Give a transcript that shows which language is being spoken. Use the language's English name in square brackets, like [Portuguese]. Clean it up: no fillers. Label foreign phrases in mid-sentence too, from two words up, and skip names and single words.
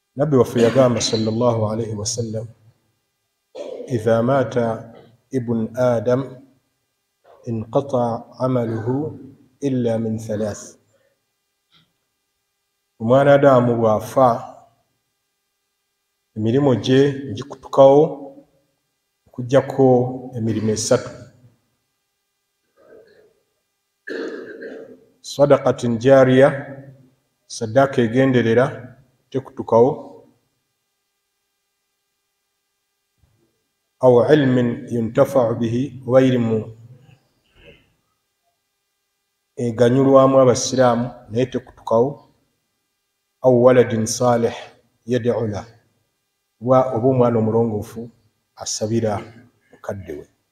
[Ganda] Nabbi waffe yagamba [Arabic] صلى الله عليه وسلم إذا مات ابن آدم انقطع عمله إلا من ثلاث. [Ganda] Omwana Adamu bw'afa emirimu gye gikutukawo okuggyako emirimu esatu: [Arabic] صدقة جارية, [Ganda] saddaaka egenderera tekutukawo, [Arabic] أو علم ينتفع به, [Ganda] oba ilimu eganyulwamu abasiraamu naye tekutukawo, [Arabic] أو ولد صالح يدعو له, [Ganda] oba omwana omulongoofu asabira mukadde we.